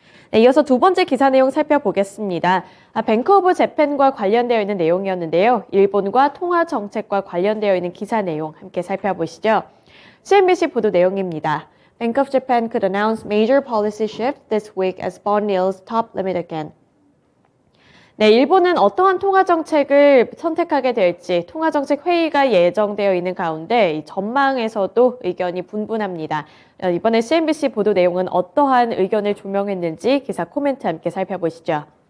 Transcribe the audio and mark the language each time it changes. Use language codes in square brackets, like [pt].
[ko] 네, 이어서 두 번째 기사 내용 살펴보겠습니다. 뱅크 오브 재팬과 관련되어 있는 내용이었는데요. 일본과 통화 정책과 관련되어 있는 기사 내용 함께 살펴보시죠. CNBC 보도 내용입니다. [en] Bank of Japan could announce major policy shift this week as bond yields top limit again. [ko] 네, 일본은 어떠한 통화정책을 선택하게 될지 통화정책 회의가 예정되어 있는 가운데 이 전망에서도 의견이 분분합니다. 이번에 CNBC 보도 내용은 어떠한 의견을 조명했는지 기사 코멘트 함께 살펴보시죠.